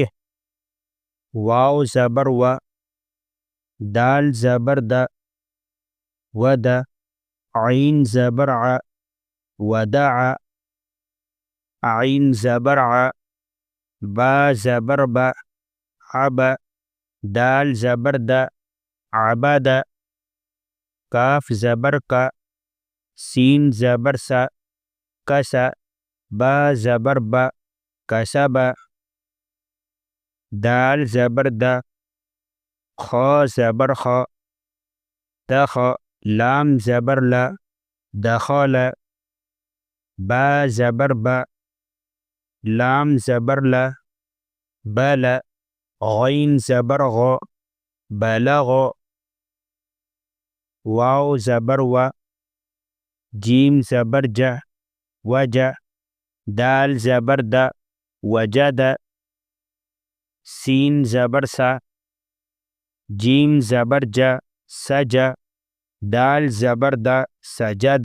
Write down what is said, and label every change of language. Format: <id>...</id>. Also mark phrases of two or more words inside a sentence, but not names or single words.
<ps>واو زبر و دال زبر د ود عین زبر ع ودع عین زبر ع با زبر ب عب دال زبر د عبد کاف زبر کا سین زبر سا کس با زبر ب کسب دال زبر د خ زبر خ دخ لام زبر ل دخل با زبر ب لام زبر ل بل غین زبر غ بلغ واو زبر و جیم زبر ج وج دال زبر د وجد سین زبر سا جیم زبر ج سج دال زبر د سجد.</ps>